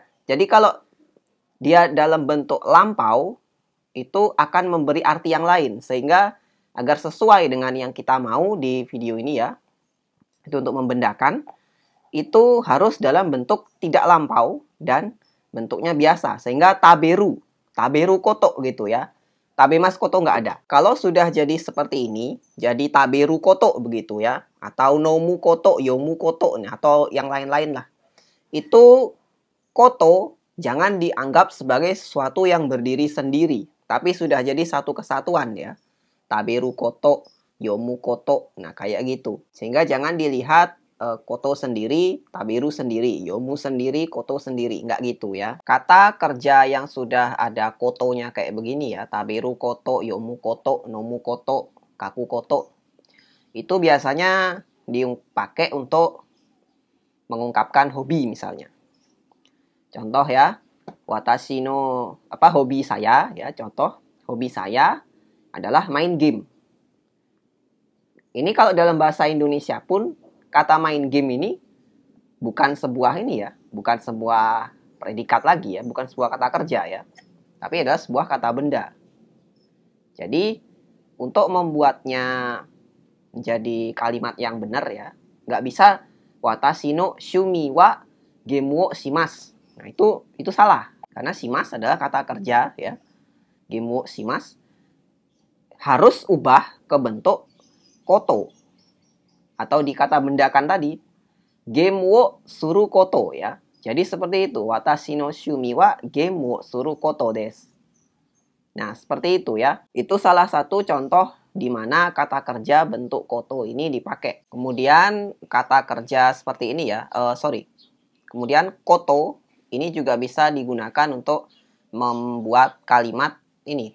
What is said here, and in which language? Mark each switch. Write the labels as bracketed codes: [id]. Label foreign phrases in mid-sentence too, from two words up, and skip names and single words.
[id] Jadi kalau dia dalam bentuk lampau, itu akan memberi arti yang lain. Sehingga agar sesuai dengan yang kita mau di video ini ya, itu untuk membendakan, itu harus dalam bentuk tidak lampau dan bentuknya biasa. Sehingga [ja] 食べること [id] gitu ya. [ja] 食べますこと [id] nggak ada. Kalau sudah jadi seperti ini, jadi [ja] 食べること [id] begitu ya. [ja] Atau 飲むこと、読むこと, [id] atau yang lain-lain lah. Itu koto jangan dianggap sebagai sesuatu yang berdiri sendiri, tapi sudah jadi satu kesatuan ya. [ja] 食べること、読むこと, [id] nah kayak gitu. Sehingga jangan dilihat koto sendiri, taberu sendiri, yomu sendiri, koto sendiri, nggak gitu ya. Kata kerja yang sudah ada kotonya kayak begini ya, [ja] 食べること、読むこと、飲むこと、書くこと, [id] itu biasanya dipakai untuk mengungkapkan hobi misalnya. Contoh ya, [ja] 私のホビー [id] saya ya, contoh hobi saya adalah main game. Ini kalau dalam bahasa Indonesia pun kata main game ini bukan sebuah bukan sebuah predikat lagi ya, bukan sebuah kata kerja ya, tapi adalah sebuah kata benda. Jadi untuk membuatnya menjadi kalimat yang benar ya, nggak bisa [ja] 私の趣味はゲームをします. [id] Nah, itu salah. Karena shimas adalah kata kerja ya. [ja] ゲームをします [id] harus ubah ke bentuk koto. Atau di kata bendakan tadi, [ja] ゲームをすること [id] ya. Jadi seperti itu. [ja] 私の趣味はゲームをすることです. [id] Nah, seperti itu ya. Itu salah satu contoh di mana kata kerja bentuk koto ini dipakai. Kemudian kata kerja seperti ini ya. Kemudian koto ini juga bisa digunakan untuk membuat kalimat ini.